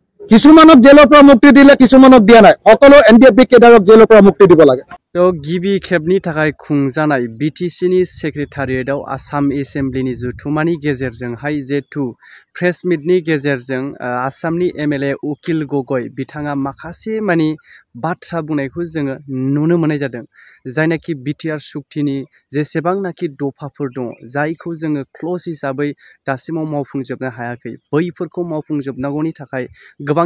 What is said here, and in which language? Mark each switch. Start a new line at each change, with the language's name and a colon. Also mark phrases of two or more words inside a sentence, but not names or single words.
Assamese: কিছুমানক জেলৰ পৰা মুক্তি দিলে কিছুমানক দিয়া নাই সকলো এনডিএফবি কেডাৰক জেলৰ পৰা মুক্তি দিব লাগে
Bodo: তো गिबि खेबनि थाखाय खुंजानाय बिटिसिनि सेक्रेटारियेटआव आसाम एसेम्ब्लिनि जुथुमानि गेजेरजोंहाय जेथु प्रेस मिटनि गेजेरजों आसामनि एमएलए उकिल गगৈ बिथाङा माखासे मानि बाथ्रा बुंनायखौ जोङो नुनो मोननाय जादों जायनाखि बिटिआर सुक्तिनि जेसेबांनाखि दफाफोर दङ जायखौ जोङो क्लज हिसाबै दासिमाव मावफुंजोबनो हायाखै बैफोरखौ मावफुंजोबनांगौनि थाखाय गोबां